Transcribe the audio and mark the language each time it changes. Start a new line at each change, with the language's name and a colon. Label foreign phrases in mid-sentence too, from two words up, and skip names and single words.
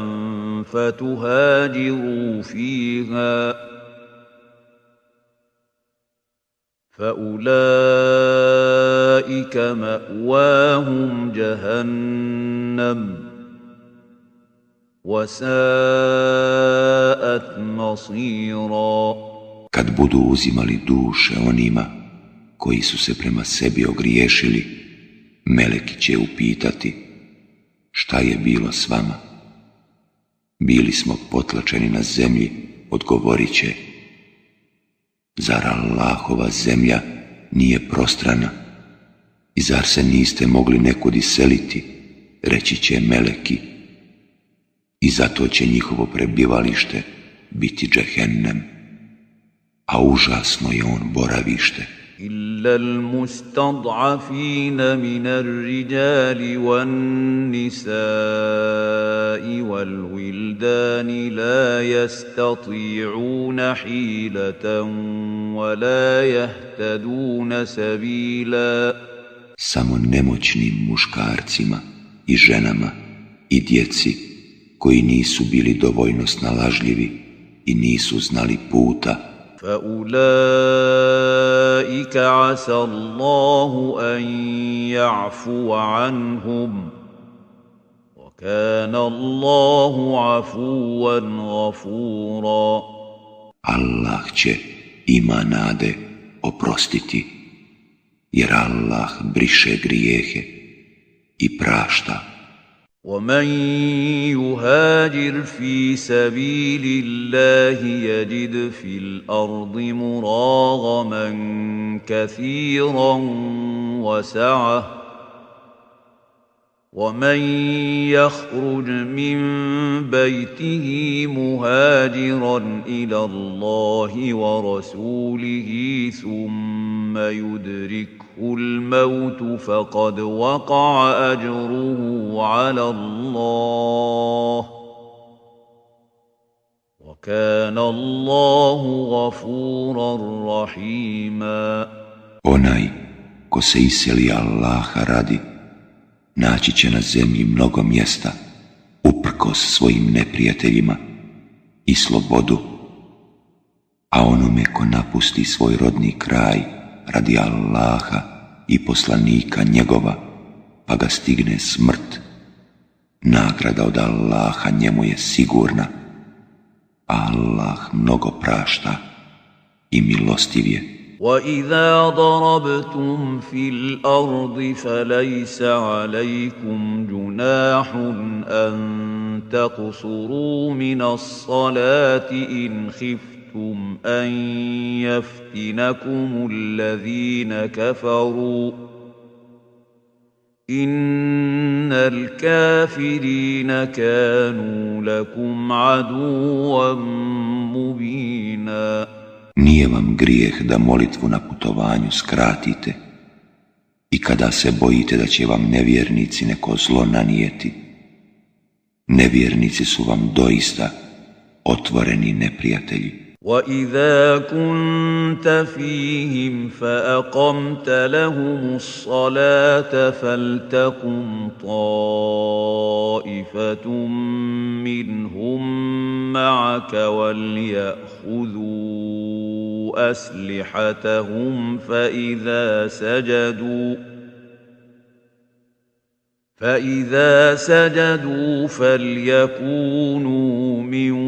Arabic: فتهاجروا فيها فأولئك مأواهم جهنم وساءت مصيرا.
Bosnian: Kad budu uzimali duše onima koji su se prema sebi ogriješili, meleki će upitati: šta je bilo s vama? Bili smo potlačeni na zemlji, odgovorit će: zar Allahova zemlja nije prostrana i zar se niste mogli nekud iseliti, reći će meleki, i zato će njihovo prebivalište biti džehennem, a užasno je on boravište.
Arabic: إلا المستضعفين من الرجال والنساء والولدان لا يستطيعون حيلة ولا يهتدون سبيلا.
Bosnian: Samo nemoćnim muškarcima i ženama i djeci koji nisu bili dovoljno snalažljivi i nisu znali puta,
Arabic: فأولئك عسى الله أن يعفو عنهم وكان الله عفوا غفورا.
Bosnian: Allah će, ima nade, oprostiti, jer Allah briše grijehe i prašta.
Arabic: ومن يهاجر في سبيل الله يجد في الأرض مراغما كثيرا وسعة ومن يخرج من بيته مهاجرا إلى الله ورسوله ثم يدركه الموت فقد وقع أجره على الله وكان الله غفورا رحيما.
Bosnian: Onaj ko se iseli Allaha radi, naći će na zemlji mnogo mjesta, uprkos svojim neprijateljima, i slobodu, a onome ko napusti svoj rodni kraj radi Allaha i poslanika njegova, pa ga stigne smrt, nagrada od Allaha njemu je sigurna, a Allah mnogo prašta i milostiv je.
Arabic: وَإِذَا ضَرَبْتُمْ فِي الْأَرْضِ فَلَيْسَ عَلَيْكُمْ جُنَاحٌ أَن تَقْصُرُوا مِنَ الصَّلَاةِ إِنْ خِفْتُمْ أَن يَفْتِنَكُمُ الَّذِينَ كَفَرُوا إِنَّ الْكَافِرِينَ كَانُوا لَكُمْ عَدُوًّا مُبِينًا.
Bosnian: Nije vam grijeh da molitvu na putovanju skratite i kada se bojite da će vam nevjernici neko zlo nanijeti. Nevjernici su vam doista otvoreni neprijatelji.
Arabic: وَإِذَا كُنْتَ فِيهِمْ فَأَقَمْتَ لَهُمُ الصَّلَاةَ فَلْتَقُمْ طَائِفَةٌ مِّنْهُمْ مَعَكَ وَلْيَأْخُذُوا أَسْلِحَتَهُمْ فَإِذَا سَجَدُوا فَلْيَكُونُوا مِنْ